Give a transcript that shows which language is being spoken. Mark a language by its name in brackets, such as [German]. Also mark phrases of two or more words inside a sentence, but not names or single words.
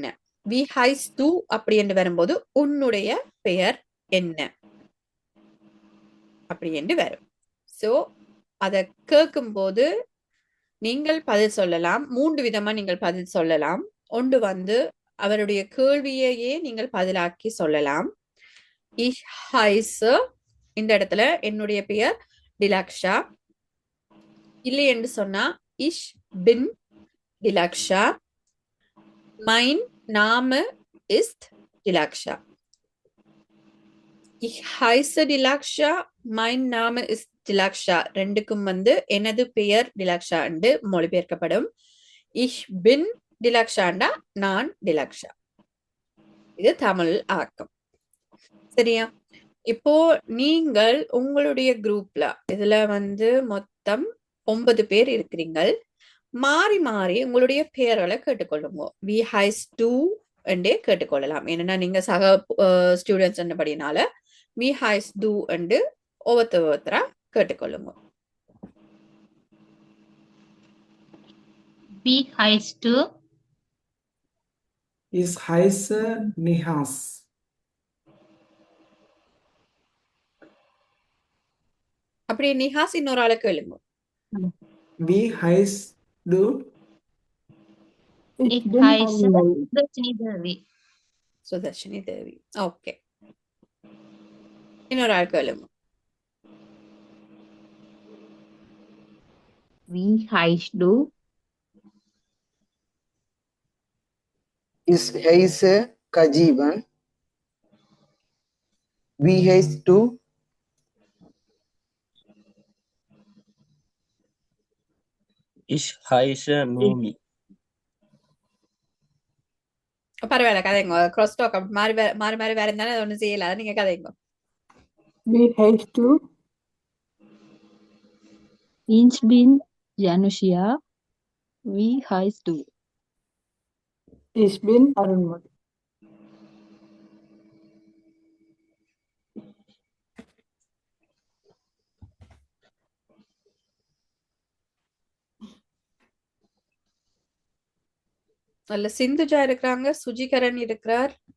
[German] Wie heißt du [Tamil] அப்படி என்று வரும்போது உன்னுடைய பெயர் என்ன அப்படி என்று வரும். சோ அத கேட்கும் போது நீங்கள் பதில் சொல்லலாம். 3 விதமா நீங்கள் பதில் சொல்லலாம். ஒன்று வந்து அவருடைய கேள்வியையே நீங்கள் பதிலாக்கி சொல்லலாம். [German] Ich heiße, [Tamil] இந்த இடத்துல என்னுடைய பெயர் டிலாக்ஷா. இல்லை என்று சொன்னா [German] ich bin Dilaksha. Mein Name ist Dilaksha. Ich heiße Dilaksha. Mein Name ist Dilaksha. [Tamil] ரெண்டுக்கும் வந்து எனது பெயர் டிலாக்ஷா என்று மொழிபெயர்க்கப்படும். [German] Ich bin Dilaksha [Tamil] நான் டிலாக்ஷா. இது தமிழ் ஆக்கம். சரியா? இப்போ நீங்கள் உங்களுடைய குரூப்ல இதுல வந்து மொத்தம் 9 பேர் இருக்கிறீங்கள். மாறி மாறி உங்களுடைய பெயர்களை கேட்டுக்கொள்ளுங்க. [German] Wie heißt du [Tamil] என்றே கேட்டுக்கொள்ளலாம். ஏன்னா நீங்க சக ஸ்டூடெண்ட்ஸ் என்றபடினால [German] Wie heißt du [Tamil] என்று ஒவ்வொருத்தரா கேட்டுக்கொள்ளுங்க. [German] Wie heißt du? Ich heiße Nihas. அப்படியே நிஹாஸ் இன்னொரு ஆளை கேளுங்க. Wie heißt du? Ich Ich bin heiße Anmol. Sudarshini Devi. [Tamil] சுதர்ஷினி தேவி. ஓகே, இன்னொரு ஆள் கேளுங்க. [German] Wie heißt du? Ich heiße Kajiban. Wie heißt du? Ich heiße Nomi. [Tamil] பரவாயில்ல, கதைங்க. [English] cross talk [Tamil] மாறி மாறி மாறி வேற இருந்தாலும் அது ஒன்றும் செய்யல. அதை நீங்க கதைங்க. [German] Wie heißt du? Ich bin Janushia. Wie heißt du? Ich bin Arunmol. [Tamil] அதுல சிந்துஜா இருக்கிறாங்க, சுஜிகரன் இருக்கிறார்.